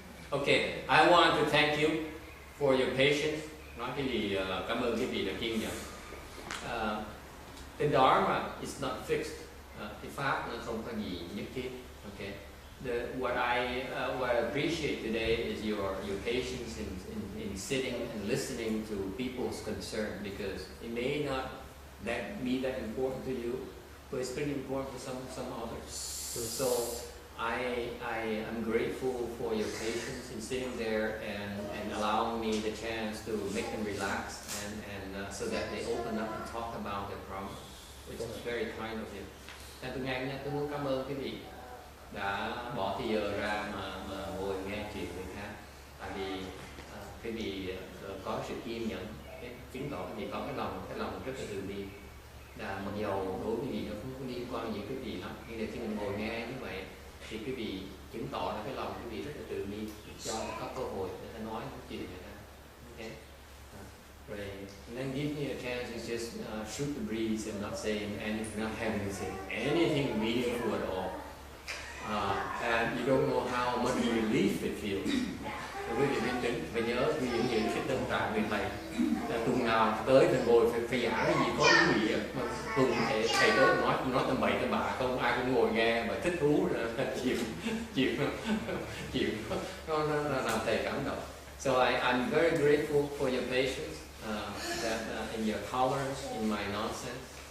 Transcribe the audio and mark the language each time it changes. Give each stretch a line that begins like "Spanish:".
English: Okay, I want to thank you for your patience.
Vietnamese: Nói cái gì cảm ơn quý vị đã kiên nhẫn.
English: The Dharma is not fixed.
Vietnamese: The pháp nó không có gì nhất thiết.
English: Okay. What I appreciate today is your patience in sitting and listening to people's concern, because it may not be that important to you, but it's pretty important for some others. So I am grateful for your patience in sitting there and allowing me the chance to make them relax and so that they open up and talk about their problem, which is very kind of you.
Vietnamese: Tôi muốn cảm ơn quý vị đã bỏ thời giờ ra mà ngồi nghe chuyện người khác, tại vì quý vị có sự kiên nhẫn, chứng tỏ quý vị có cái lòng rất là từ bi. Mặc dầu đối với quý vị nó không có liên quan gì quý vị lắm, nhưng khi mình ngồi nghe như vậy thì quý vị chứng tỏ là cái lòng quý vị rất là từ bi, cho có cơ hội để ta nói những chuyện này ra.
English: Okay. Right. And then give me a chance to just shoot the breeze and not saying anything, not having to say anything meaningful at all. And you don't know how much relief it feels.
Vietnamese: Quý vị phải nhớ những cái tâm trạng người thầy. Tuần nào tới thì ngồi phải giảng cái gì có ý nghĩa, mà tuần thầy tới nói tầm bậy tầm bạ, không ai cũng ngồi nghe và thích thú là chịu nó làm thầy cảm động.
English: So I'm very grateful for your patience, in your tolerance in my nonsense.